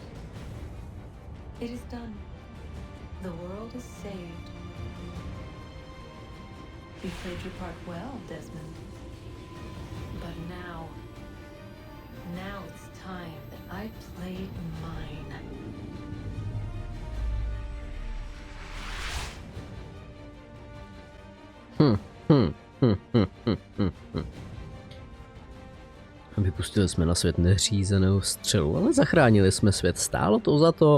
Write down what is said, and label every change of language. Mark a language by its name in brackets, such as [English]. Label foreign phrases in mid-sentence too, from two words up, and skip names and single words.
[English] It is done. The world is saved. You played your part well, Desmond. But now it's time that I played mine. [Czech] Vypustili jsme na svět neřízenou střelu, ale zachránili jsme svět. Stálo to za to?